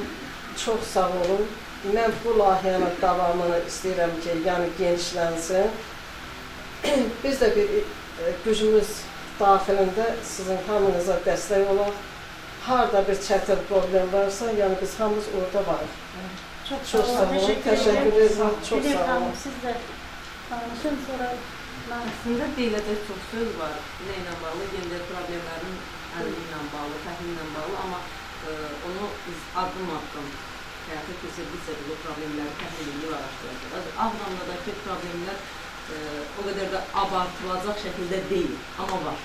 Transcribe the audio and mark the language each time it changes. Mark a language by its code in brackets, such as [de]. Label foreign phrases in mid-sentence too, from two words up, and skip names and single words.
[az] Çox sağ olun. Mən bu layihənin davamını istəyirəm ki, yəni genişlənsin. Biz də bir gücümüz daxilində sizin hamınıza dəstək olaq. Harada bir çətin problem varsa, yəni biz hamımız orada varıq. [tr] Çok Çok sağ olun. Teşekkür ederim. Çok Dilek sağ olun. Hanım, siz de tanışın sonra [az] Aslında deyiləcək çox söz var. Nə ilə bağlı? Gender problemlərin əlli ilə bağlı, təhlil ilə bağlı, amma onu biz addım-addım həyata keçirdikcə bu problemləri təhlil edib araşdıracağıq. Ağdamdakı problemlər o qədər də abartılacaq şəkildə deyil, amma var.